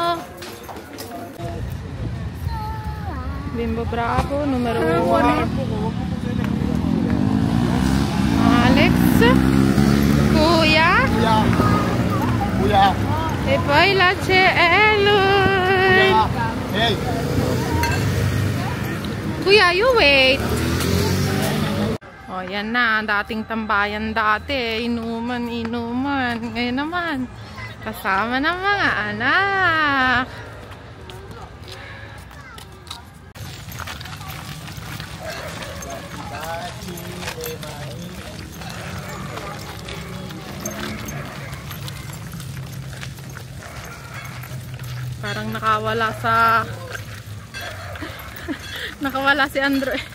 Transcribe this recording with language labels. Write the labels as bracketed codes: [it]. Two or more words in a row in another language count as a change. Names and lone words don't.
[it] Bimbo Bravo numero 1. Alex. [tl] Kuya. Kuya. [it] E poi là c'è Elon. [tl] Hey. Kuya, [en] you wait. [tl] Oh, yan na. Dating tambayan dati. Inuman. Ngayon naman, kasama ng mga anak. Parang nakawala sa nakawala si Andrew.